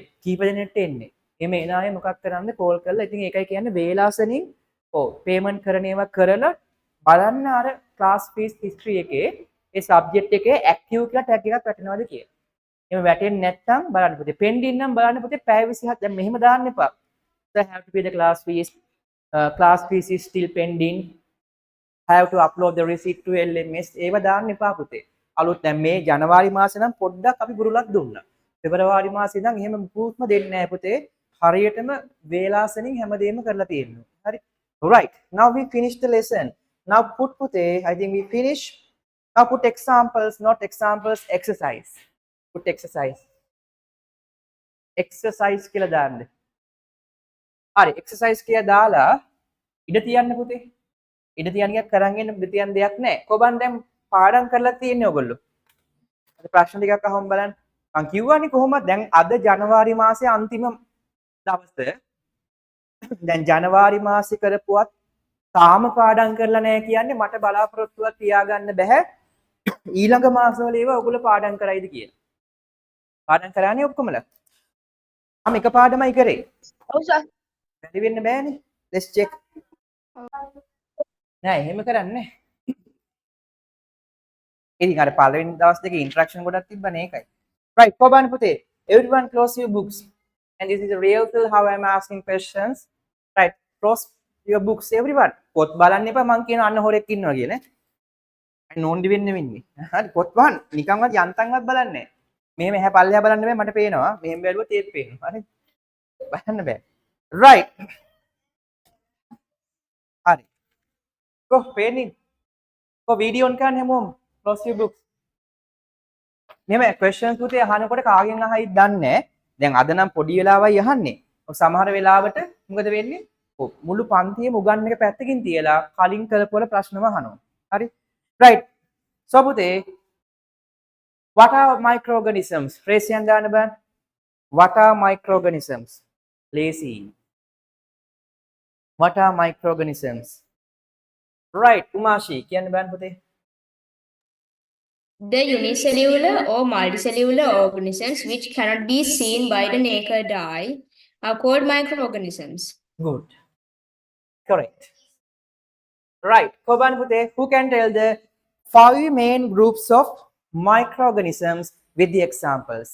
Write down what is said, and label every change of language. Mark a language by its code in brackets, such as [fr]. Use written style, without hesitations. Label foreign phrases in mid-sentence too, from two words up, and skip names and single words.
[si] කීප දෙනෙක්ට එන්නේ. එමෙ එන අය මොකක් කරන්නද කෝල් කරලා. ඉතින් ඒකයි කියන්නේ වේලාසනින් පේමන්ට් කරන ඒවා කරලා බලන්න අර [en] class fees history [si] එකේ ඒ සබ්ජෙක්ට් එකේ ඇක්ටිව් කියලා ටැග් එකක් වැටෙනවද කියලා. එහෙම වැටෙන්නේ නැත්නම් බලන්න පුතේ. පෙන්ඩින් නම් බලන්න පුතේ පැය 27 දැන් මෙහෙම දාන්න එපා. [en] So have to pay the class fees. Class fees is still pending. Have to upload the receipt to LMS. [si] ඒව දාන්න එපා පුතේ. අලුත් දැන් මේ ජනවාරි මාසේ නම් පොඩ්ඩක් අපි බුරුලක් දුන්නා. පෙබරවාරි මාසේ ඉඳන් එහෙම මුකුත්ම දෙන්නේ නැහැ පුතේ. හරියටම වේලාසනින් හැමදේම කරලා තියෙනවා. හරි. [en] Right. Now we finish the lesson. Now put පුතේ, I think we finish. Now put examples, not examples, exercise. Put exercise. Exercise [si] කියලා දාන්න. හරි, exercise කියලා දාලා ඉඩ තියන්න පුතේ. ඉඩ තියන්න එකක් කරන් එන්න ඉඩ තියන්න දෙයක් නැහැ. කොබන් දැන් පාඩම් කරලා තියෙන්නේ ඔයගොල්ලෝ. අද ප්‍රශ්න ටිකක් අහමු බලන්න. මං කිව්වනේ කොහොමද දැන් අද ජනවාරි මාසේ අන්තිම දවසේ. දැන් ජනවාරි මාසේ කරපුවත් තාම පාඩම් කරලා නැහැ කියන්නේ මට බලාපොරොත්තුවක් තියාගන්න බෑ. ඊළඟ මාසවල ඒවා ඔයගොල්ලෝ පාඩම් කරයිද කියලා. පාඩම් කරානේ ඔක්කොමලා. මම එක පාඩමයි කරේ. ඔව් සර්. වැඩි වෙන්න බෑනේ. [en] let's check. [si] නෑ එහෙම කරන්නේ. ඉතින් අර පළවෙනි දවස් දෙකේ ඉන්ටරැක්ෂන් ගොඩක් තිබ්බනේ ඒකයි. right කොබන් පුතේ. [en] everyone close your books. And this is a real feel how I'm asking questions. Right. Close your books everyone. [si] පොත් බලන්න එපා මං කියන අන්න හොරෙක් ඉන්නවා කියලා. නෝන්ඩි වෙන්න වෙන්නේ. හරි පොත් වහන්න. නිකන්වත් යන්තම්වත් බලන්නේ නැහැ. මෙහෙම එහා පල්ලෙහා බලන්න බෑ මට පේනවා. මෙහෙම බැලුවොත් ඒත් පේනවා. හරි. බලන්න බෑ. right. හරි. කො පේන්නේ. කො [en] video on [si] කරන්න හැමෝම. [en] Close your books. [si] මෙහෙම questions පුතේ අහනකොට කාගෙන් අහයිද දන්නේ නැහැ. දැන් අද නම් පොඩි වෙලාවයි අහන්නේ. සමහර වෙලාවට මොකද වෙන්නේ? මුළු පන්තියේම උගන් එක පැත්තකින් තියලා කලින් කරපුවල ප්‍රශ්නම අහනවා. හරි? [en] right. so පුතේ what are microorganisms? [si] රේසියන් දාන්න බෑ. [en] what are microorganisms? lazy. what are microorganisms? right. [si] උමාෂි කියන්න බෑන පුතේ. [en] The unicellular or multicellular organisms which cannot be seen by the naked eye are called microorganisms. good. correct. right. Koban Pute, who can tell the 5 main groups of microorganisms with the examples?